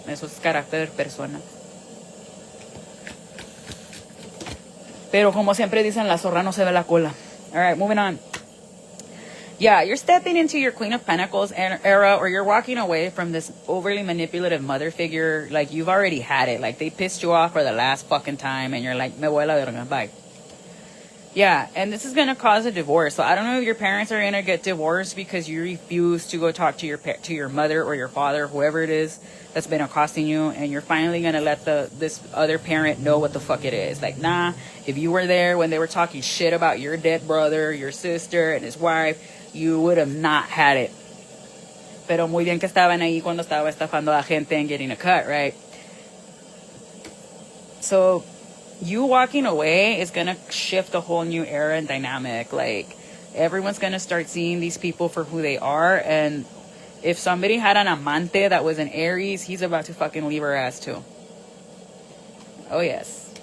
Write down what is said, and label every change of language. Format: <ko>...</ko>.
<es>Eso es carácter de persona. Pero como siempre dicen, la zorra no se ve la cola.</es> <en>All right, moving on. Yeah, you're stepping into your Queen of Pentacles era, or you're walking away from this overly manipulative mother figure. Like, you've already had it. Like, they pissed you off for the last fucking time, and you're like,</en> <es>me voy a la verga,</es> <en>bye. Yeah, and this is going to cause a divorce. So I don't know if your parents are going to get divorced because you refuse to go talk to your mother or your father, whoever it is that's been accosting you, and you're finally going to let this other parent know what the fuck it is. Like, nah, if you were there when they were talking shit about your dead brother, your sister, and his wife, you would have not had it.</en> <es>Pero muy bien que estaban ahí cuando estaba estafando a gente</es> <en>and getting a cut, right? So you walking away is going to shift a whole new era and dynamic. Like, everyone's going to start seeing these people for who they are. And if somebody had an amante that was an Aries, he's about to fucking leave her ass too. Oh, yes.</en>